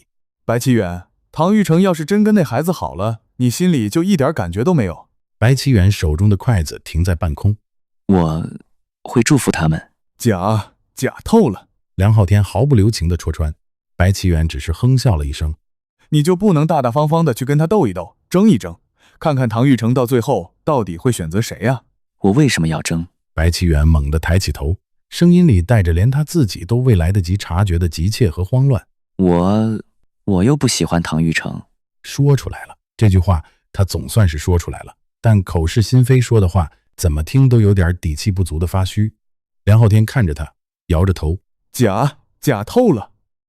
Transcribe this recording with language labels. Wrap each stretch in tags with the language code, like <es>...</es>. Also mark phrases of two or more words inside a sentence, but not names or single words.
<zh>白啟遠，唐玉成要是真跟那孩子好了，你心裡就一點感覺都沒有？白啟遠手中的筷子停在半空。我會祝福他們。假透了！梁昊天毫不留情地戳穿。白啟遠只是哼笑了一聲。你就不能大大方方的去跟他鬥一鬥，爭一爭，看看唐玉成到最後到底會選擇誰呀？我為什麼要爭？白啟遠猛地抬起頭，聲音裡帶着連他自己都未來得及察覺的急切和慌亂。我又不喜歡唐玉成。說出來了，這句話他總算是說出來了，但口是心非說的話，怎麼聽都有點底氣不足的發虛。梁昊天看着他，搖着頭。假透了！</zh>